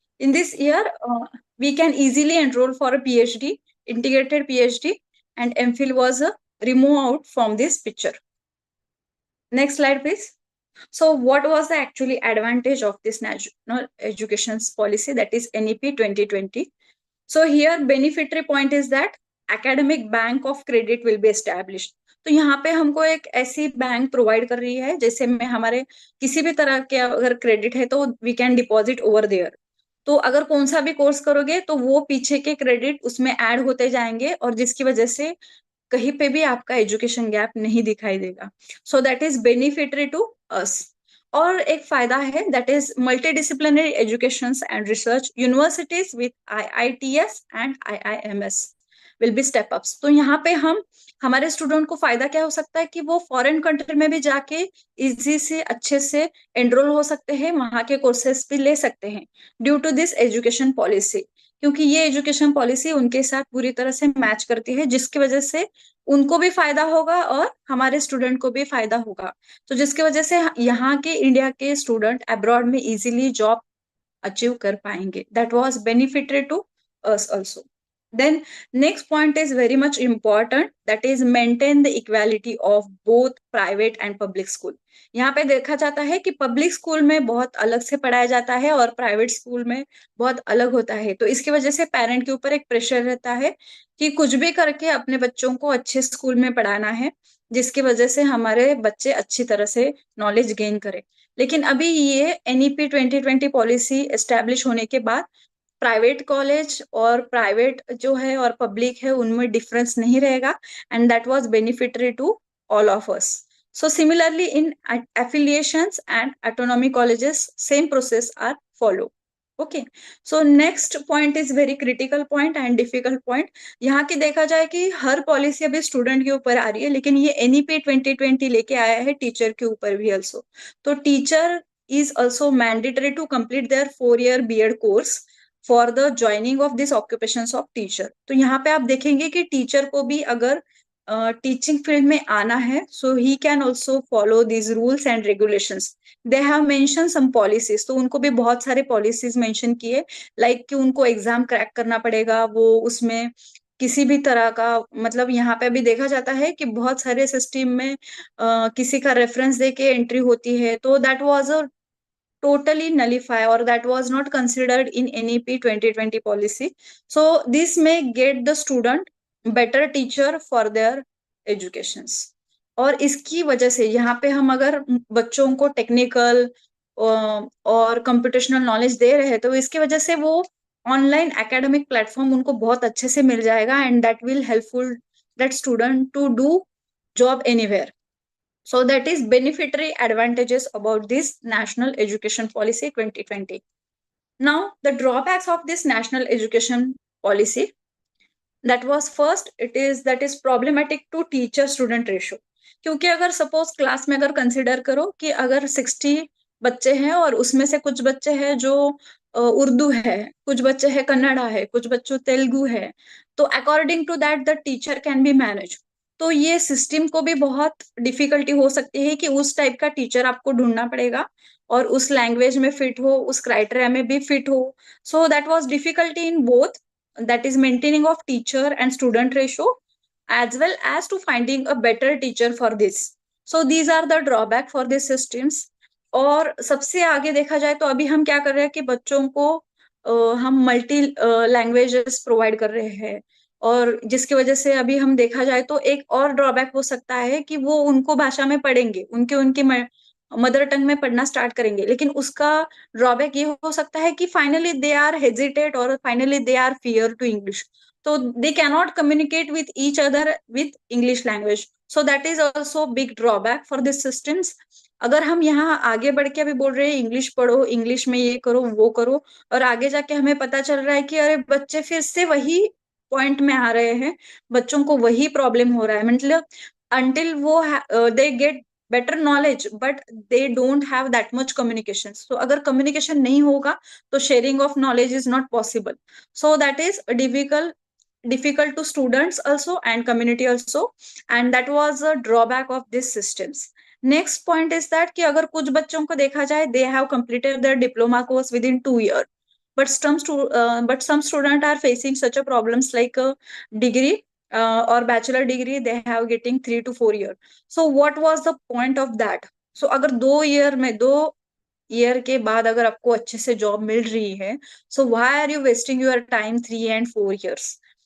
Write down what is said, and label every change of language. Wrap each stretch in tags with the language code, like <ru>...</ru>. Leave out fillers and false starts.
<en>In this year, we can easily enroll for a PhD, integrated PhD, and MPhil was removed out from this picture. Next slide, please. So, what was the actually advantage of this national education policy, that is NEP 2020? So here beneficiary point is that academic bank of credit will be established.</en> <hi>तो यहाँ पे हमको एक ऐसी bank provide कर रही है जैसे में हमारे किसी भी तरह के अगर क्रेडिट है तो</hi> <en>We can deposit over there.</en> <hi>तो अगर कौन सा भी कोर्स करोगे तो वो पीछे के क्रेडिट उसमें ऐड होते जाएंगे और जिसकी वजह से कहीं पे भी आपका एजुकेशन गैप नहीं दिखाई देगा।</hi> <en>So that is beneficiary to us.</en> <hi>और एक फायदा है</hi> <en>That is multidisciplinary education and research universities with IITs and IIMs will be step ups.</en> <hi>तो यहाँ पे हम हमारे स्टूडेंट को फायदा क्या हो सकता है कि वो फॉरेन कंट्री में भी जाके इजी से अच्छे से एनरोल हो सकते हैं, वहां के कोर्सेस भी ले सकते हैं</hi> <en>Due to this education policy.</en> <hi>क्योंकि ये एजुकेशन पॉलिसी उनके साथ पूरी तरह से मैच करती है जिसकी वजह से उनको भी फायदा होगा और हमारे स्टूडेंट को भी फायदा होगा। तो जिसकी वजह से यहाँ के इंडिया के स्टूडेंट अब्रॉड में इजीली जॉब अचीव कर पाएंगे।</hi> <en>That was beneficiary to us also. Then next point is very much important, that is maintain the equality of both private and public school.</en> <hi>यहाँ पे देखा जाता है कि पब्लिक स्कूल में बहुत अलग से पढ़ाया जाता है और प्राइवेट स्कूल में बहुत अलग होता है। तो इसकी वजह से पेरेंट के ऊपर एक प्रेशर रहता है कि कुछ भी करके अपने बच्चों को अच्छे स्कूल में पढ़ाना है जिसकी वजह से हमारे बच्चे अच्छी तरह से नॉलेज गेन करें। लेकिन अभी ये एनईपी 2020 पॉलिसी एस्टेब्लिश होने के बाद प्राइवेट कॉलेज और प्राइवेट जो है और पब्लिक है उनमें डिफरेंस नहीं रहेगा</hi> <en>And that was beneficiary to all of us. So similarly in affiliations and autonomy colleges, same process are followed. Okay. So next point is very critical point and difficult point.</en> <hi>यहाँ की देखा जाए कि हर policy अभी student के ऊपर आ रही है लेकिन ये एनईपी 2020 लेके आया है टीचर के ऊपर भी also. तो</hi> <en>Teacher is also mandatory to complete their 4-year B.Ed course for the joining of this occupation of teacher.</en> <hi>तो यहाँ पे आप देखेंगे कि टीचर को भी अगर टीचिंग फील्ड में आना है</hi> <en>So he can also follow this rules and regulations. They have mention some policies,</en> <hi>तो उनको भी बहुत सारे पॉलिसीज मेंशन किए लाइक कि उनको एग्जाम क्रैक करना पड़ेगा, वो उसमें किसी भी तरह का मतलब यहाँ पे भी देखा जाता है कि बहुत सारे सिस्टम में किसी का रेफरेंस दे के एंट्री होती है। तो</hi> <en>That was a totally nullify or that was not considered in NEP 2020 policy. So this may get the student better teacher for their educations.</en> <hi>और इसकी वजह से यहाँ पे हम अगर बच्चों को टेक्निकल और कंप्यूटेशनल नॉलेज दे रहे हैं तो इसकी वजह से वो ऑनलाइन एकेडमिक प्लेटफॉर्म उनको बहुत अच्छे से मिल जाएगा</hi> <en>And that will helpful that student to do job anywhere. So that is beneficiary advantages about this National Education Policy 2020. Now the drawbacks of this National Education Policy, that was first that is problematic to teacher student ratio.</en> <hi>क्योंकि अगर suppose class में अगर consider करो कि अगर 60 बच्चे हैं और उसमें से कुछ बच्चे हैं जो उर्दू है, कुछ बच्चे हैं कन्नड़ा है, कुछ बच्चों तेलुगु है, तो</hi> <en>According to that the teacher can be manage.</en> <hi>तो ये सिस्टम को भी बहुत डिफिकल्टी हो सकती है कि उस टाइप का टीचर आपको ढूंढना पड़ेगा और उस लैंग्वेज में फिट हो, उस क्राइटेरिया में भी फिट हो। So that was difficulty in both,</hi> <en>that is maintaining of teacher and student ratio as well as to finding a better teacher for this. So these are the drawback for these systems.</en> <hi>और सबसे आगे देखा जाए तो अभी हम क्या कर रहे हैं कि बच्चों को हम मल्टी लैंग्वेजेस प्रोवाइड कर रहे हैं और जिसकी वजह से अभी हम देखा जाए तो एक और ड्रॉबैक हो सकता है कि वो उनको भाषा में पढ़ेंगे, उनके उनकी मदर टंग में पढ़ना स्टार्ट करेंगे, लेकिन उसका ड्रॉबैक ये हो सकता है कि</hi> <en>finally they are hesitate</en> <hi>और</hi> <en>finally they are fear to English,</en> <hi>तो</hi> <en>They cannot communicate with each other with English language, so that is also big drawback for this systems.</en> <hi>अगर हम यहाँ आगे बढ़ के अभी बोल रहे हैं इंग्लिश पढ़ो, इंग्लिश में ये करो वो करो, और आगे जाके हमें पता चल रहा है कि अरे बच्चे फिर से वही पॉइंट में आ रहे हैं, बच्चों को वही प्रॉब्लम हो रहा है, मतलब अंटिल वो</hi> <en>they get better knowledge but they don't have that much communication,</en> <hi>सो अगर कम्युनिकेशन नहीं होगा तो</hi> <en>Sharing of knowledge is not possible, so that is difficult to students also and community also, and that was a drawback of these systems. Next point is that</en> <hi>कि अगर कुछ बच्चों को देखा जाए</hi> <en>they have completed their diploma course within 2 years, but some students are facing such a problems like a degree or bachelor degree they have getting 3 to 4 years. So what was the point of that? So</en> <hi>अगर 2 year में 2 year के बाद अगर आपको अच्छे से job मिल रही है,</hi> <en>so why are you wasting your time 3 and 4 years?</en>